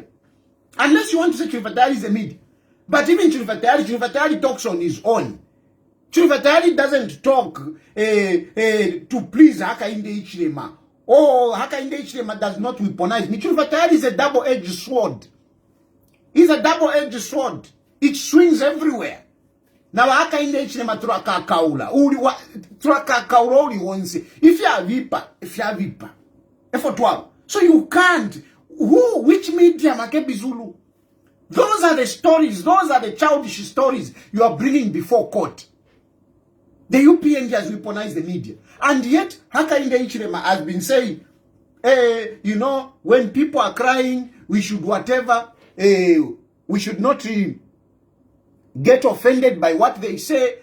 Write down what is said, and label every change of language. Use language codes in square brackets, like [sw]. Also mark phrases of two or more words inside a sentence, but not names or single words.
[en] Unless you want to say Tayali is a media. But even Tayali talks on his own. Tayali doesn't talk to please Hakainde Hichilema. Oh, Hakainde Hichilema does not weaponize me. Tayali is a double-edged sword. He's a double-edged sword. It swings everywhere. Now Hakainde Hichilema [bem] turaka kaula. Turaka kaula uli wonse. [en] If you are vipa. So you can't. Who? Which media, Makebi Zulu? Those are the stories. Those are the childish stories you are bringing before court. The UPND has weaponized the media. And yet, Hakainde Hichilema has been saying, you know, when people are crying, we should whatever, we should not get offended by what they say.